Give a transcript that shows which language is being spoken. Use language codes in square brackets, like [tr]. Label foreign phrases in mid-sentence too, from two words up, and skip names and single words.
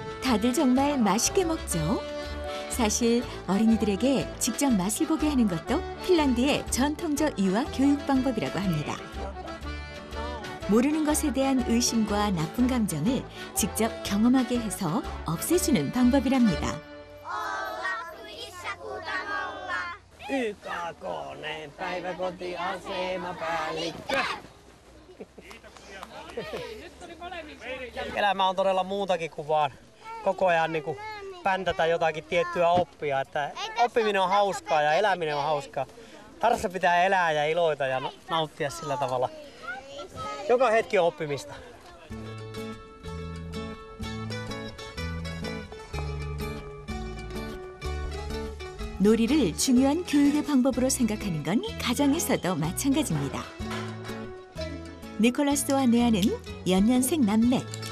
[ko] 다들 정말 맛있게 먹죠. 사실 어린이들에게 직접 맛을 보게 하는 것도 핀란드의 전통적 유아 교육 방법이라고 합니다. 모르는 것에 대한 의심과 나쁜 감정을 직접 경험하게 해서 없애주는 방법이랍니다. [fi] YK:n päiväkotiasemapäällikkö. Elämä on todella muutakin kuin vaan koko ajan niin kuin päntätä jotakin tiettyä oppia. Että oppiminen on hauskaa ja eläminen on hauskaa. Tarvassa pitää elää ja iloita ja nauttia sillä tavalla. Joka hetki on oppimista. [ko] 놀이를 중요한 교육의 방법으로 생각하는 건 가정에서도 마찬가지입니다. 니콜라스와 네아는 연년생 남매.